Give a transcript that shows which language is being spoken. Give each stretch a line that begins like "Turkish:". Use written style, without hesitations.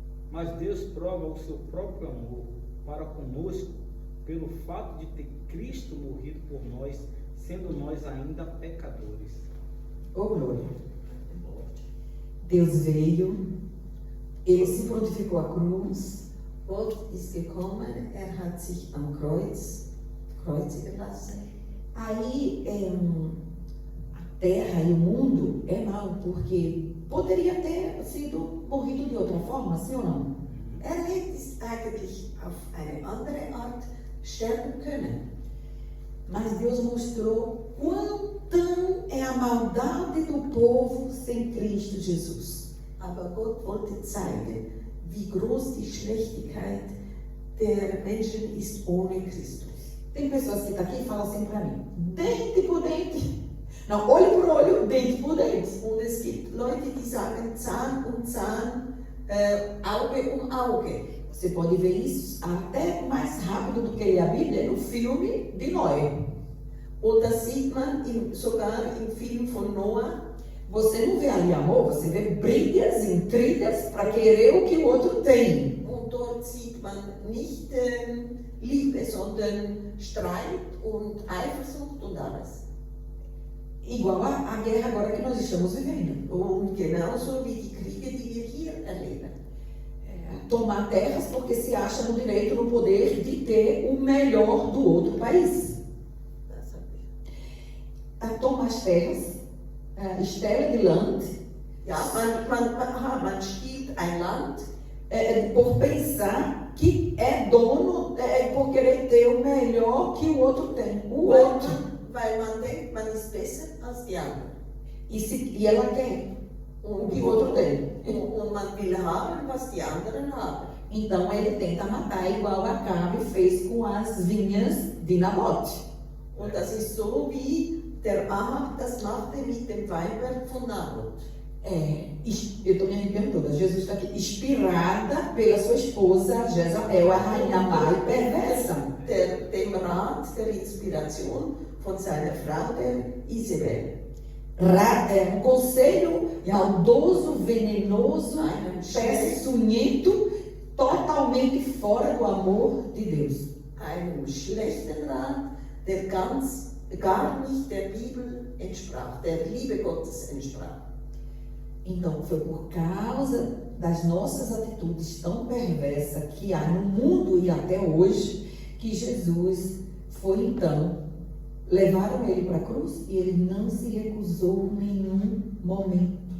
Portuguese: Mas Deus prova o seu próprio amor para conosco pelo fato de ter Cristo morrido por nós, sendo nós ainda pecadores. Oh, glória. Deus veio, ele se prontificou à cruz.
German: Gott ist gekommen, hat sich am Kreuz kreuzigen lassen.
Portuguese: Aí a terra e o mundo é mal, porque poderia ter sido morrido de outra forma, sim ou não?
German: Hätte eigentlich auf eine andere Art sterben können.
Portuguese: Mas Deus mostrou quão tão é a maldade do povo sem Cristo Jesus.
German: Aber Gott wollte zeigen, wie groß die Schlechtigkeit der Menschen ist ohne Christus.
Portuguese: Tem pessoas que estão aqui e falam assim para mim, dente por dente. Não, olho por olho, dente por dente.
German: Und es gibt Leute, die sagen Zahn um Zahn, Auge um Auge.
Portuguese: Você pode ver isso até mais rápido do que a Bíblia no filme de Noé.
German: Und das sieht man sogar im Film von Noah.
Portuguese: Você não vê ali amor, você vê brigas, intrigas para querer o que o outro tem.
German: Und dort sieht man nicht Liebe, sondern Streit und Eifersucht und alles.
Portuguese: Igual a guerra agora que nós estamos vivendo.
German: Und genauso wie die Kriege, die wir hier erleben.
Portuguese: Tomar terras porque se acha no direito, no poder de ter o melhor do outro país. Toma as terras,
German: Stelle de Land. Ja, man stiehlt ein Land.
Portuguese: Por pensar que é dono, por querer ter o melhor que o outro tem. O outro.
German: Weil man denkt, man ist besser als die anderen.
Portuguese: E ela quer o que o outro tem.
German: Und man will haben, was die anderen haben.
Portuguese: Então ele tenta matar, igual Acabe fez com as vinhas de Nabote.
German: Und das ist so, wie der Ahab das machte mit dem Weinberg von Naboth.
Portuguese: Eu estou me arrependendo toda. Jesus está aqui, inspirada pela sua esposa Jezabel, a rainha má e perversa.
German: Dem Rat der Inspiration von seiner Frau, der Isabel.
Portuguese: Um conselho maldoso, venenoso, peçonhento, totalmente fora do amor de Deus.
German: Einem schlechten Rat, der gar nicht der Bibel entsprach, der Liebe Gottes entsprach.
Portuguese: Então, foi por causa das nossas atitudes tão perversas que há no mundo e até hoje, que Jesus foi então, levaram ele para a cruz e ele não se recusou em nenhum momento.